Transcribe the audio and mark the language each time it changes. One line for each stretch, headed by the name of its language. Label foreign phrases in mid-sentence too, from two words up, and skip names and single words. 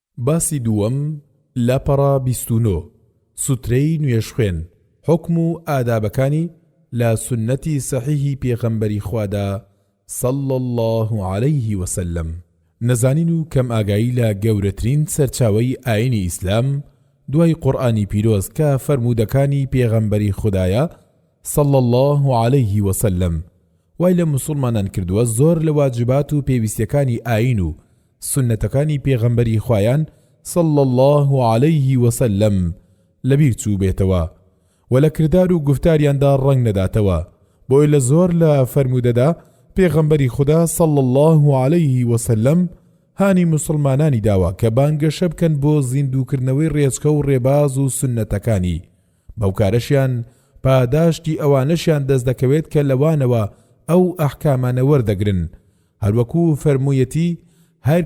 Central Kurdish: باسی دووەم لاپەڕە 29 سوترەی نوێژخوێن حکم و ئادابەکانی لە سنەتی سەحیحی پێغەمبەری خوادا
Arabic: صلى الله عليه وسلم.
Central Kurdish: نەزانین و کەم ئاگایی لە گەورەترین سەرچاوەی ئاینی ئیسلام دوای قورئانی پیرۆز کە فەرموودەکانی پێغەمبەری خودایە
Arabic: صلى الله عليه وسلم
Central Kurdish: وای لە موسڵمانان کردووە زۆر لە واجبات و پێویستیەکانی ئاین و سنەتەکانی پێغەمبەری خوایان
Arabic: صلى الله عليه
Central Kurdish: وسلم لەبیر چوو بێتەوە و لە کردار و گفتاریاندا ڕەنگ نەداتەوە بۆی لە زۆر لە فەرموودەدا پێغەمبەری خوددا
Arabic: صلى الله عليه وسلم
Central Kurdish: هانی موسڵمانانی داوە کە بانگەشە بکەن بۆ زیندووکردنەوەی ڕێچکە و ڕێباز و سنەتەکانی بەو کارەشیان پاداشتی ئەوانەشیان دەست دەکەوێت کە لەوانەوە ئەو ئەحکامانە وەردەگرن هەروەکو فەرموویەتی هەر